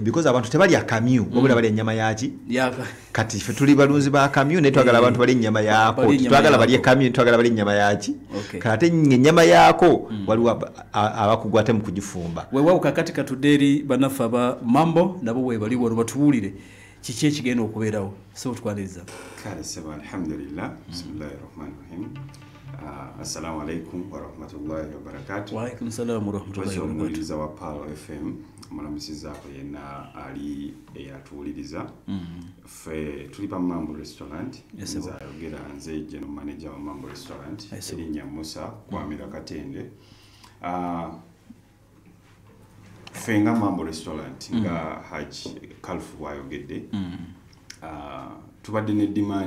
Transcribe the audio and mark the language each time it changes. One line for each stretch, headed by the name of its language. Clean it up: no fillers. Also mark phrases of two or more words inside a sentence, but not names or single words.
Ganda: because abantu tebali akamyu wabula bali ennyama yaki kati ffe tuli balunzi ba kamyu ne twagala abantu bali ennyama yaako twagala bali akamyu twagala bali ennyama yaki kati ennyama yaako waliwo abakugwate mu kugifumba weewawo kakati katuddeeri banafu abamambo nabo weebali wano batuwulire kiki ekigenda okubeerawo so twaniriza kale seba
Arabic: الحمد لله بسم الله الرحمن الرحيم السلام عليكم ورحمة الله وبركاته وعليكم السلام ورحمة الله وبركاته
Ganda: wa Palo FM mulamusizaako yenna ali eyatuwuliriza ffe tuli pa Mambo Restaurant nzayogera nze
English: general manager
Ganda: wa Mambo Restaurant erinnya Musa Kwamira Katende ffe nga Mambo Restaurant nga Haji Kalufu wayogedde tubadde ne demand